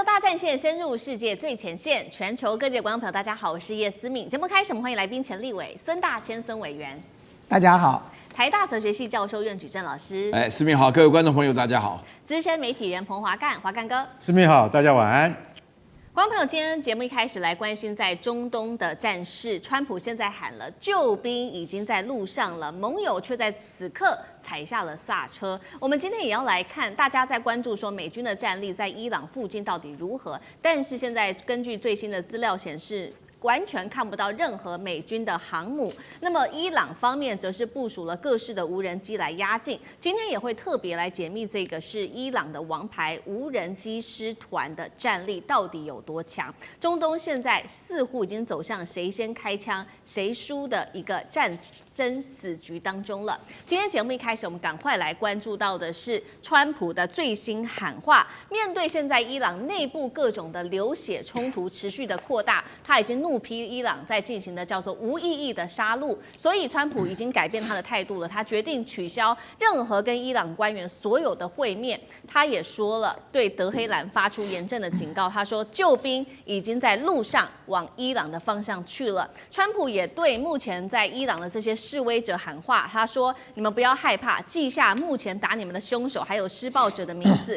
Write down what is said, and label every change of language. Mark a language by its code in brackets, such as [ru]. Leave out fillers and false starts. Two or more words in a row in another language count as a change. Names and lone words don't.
[zh] 戰線深入世界最前線，全球各地的觀眾朋友，大家好，我是葉思敏。節目開始，我們歡迎來賓錢立偉、孫大千孫委員。大家好。台大哲學系教授苑舉正老師。思敏好，各位觀眾朋友大家好。資深媒體人彭華幹，華幹哥。思敏好，大家晚安。觀眾朋友，今天節目一開始來關心在中東的戰事，川普現在喊了救兵已經在路上了，盟友卻在此刻踩下了剎車。我們今天也要來看，大家在關注說美軍的戰力在伊朗附近到底如何，但是現在根據最新的資料顯示，完全看不到任何美軍的航母。那麼伊朗方面則是部署了各式的無人機來壓境。今天也會特別來解密這個是伊朗的王牌無人機師團的戰力到底有多強。中東現在似乎已經走向誰先開槍誰輸的一個爭死局當中了。今天節目一開始，我們趕快來關注到的是川普的最新喊話。面對現在伊朗內部各種的流血衝突持續的擴大，他已經怒批伊朗在進行的叫做無意義的殺戮，所以川普已經改變他的態度了。他決定取消任何跟伊朗官員所有的會面。他也說了，對德黑蘭發出嚴正的警告。他說，救兵已經在路上往伊朗的方向去了。川普也對目前在伊朗的這些示威者喊話，他說：“你們不要害怕，記下目前打你們的兇手還有施暴者的名字。